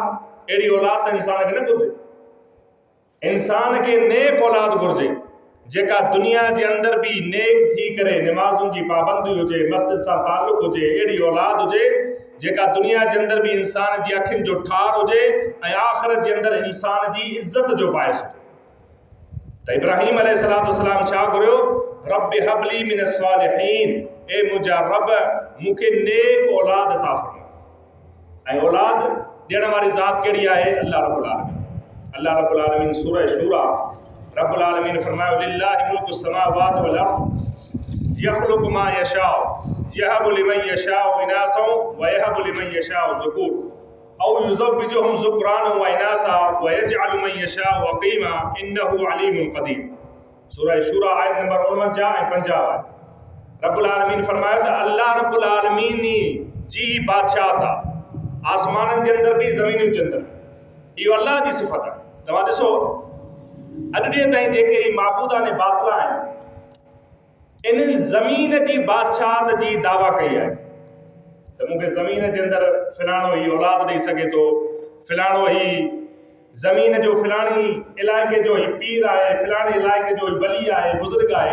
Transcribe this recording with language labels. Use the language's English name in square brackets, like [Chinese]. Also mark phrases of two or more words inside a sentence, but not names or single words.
[Sindhi] अहिड़ी औलाद त इंसान खे न घुरिजे। इंसान खे नेक औलाद घुरिजे, जेका दुनिया जे अंदरि बि नेक थी करे नमाज़ुनि जी पाबंदी हुजे, मस्जिद सां ताल्लुक़ हुजे। अहिड़ी औलाद हुजे जेका दुनिया जे अंदरि बि इंसान जी अखियुनि जो ठार हुजे ऐं आख़िरत जे अंदरि इंसान जी इज़त जो बाइस हुजे। त इब्राहीम अलैहिस्सलाम छा घुरियो? [Arabic] رب هب لي من الصالحين, [Sindhi] ए मुंहिंजा रब मूंखे नेक औलाद अता फरमा। ऐं औलाद ॾियण वारी ज़ात कहिड़ी आहे? [Arabic] الله رب العالمين. الله رب العالمين سورة الشورى رب العالمين फरमायो لله ملك سماوات والأرض يخلق ما يشاء يهب لمن يشاء إناثا ويهب لمن يشاء ذكور أو يزوجهم ذكرانا وإناثا ويجعل من يشاء عقيما إنه عليم قدير. [Sindhi] सूरह शूरा आयत नंबर 49 ऐं 50 आहे। [Arabic] رب العالمين [Sindhi] फरमायो त [Arabic] الله رب العالمين [Sindhi] जी बादशाहत आहे, आसमाननि जे अंदरि बि ज़मीनुनि जे अंदरि। इहो अल्लाह जी सिफ़त आहे। तव्हां ॾिसो अॼु ॾींहं ताईं जेके ही माबूदान बातिला आहिनि, इन ज़मीन जी बादशाहत जी दावा कई आहे त मूंखे ज़मीन जे अंदरि फिलाणो ही औलाद ॾेई सघे थो, फिलाणो ही ज़मीन जो फिलाणी इलाइक़े जो ही पीर आहे, फिलाणे इलाइक़े जो ही वली आहे, बुज़ुर्ग आहे।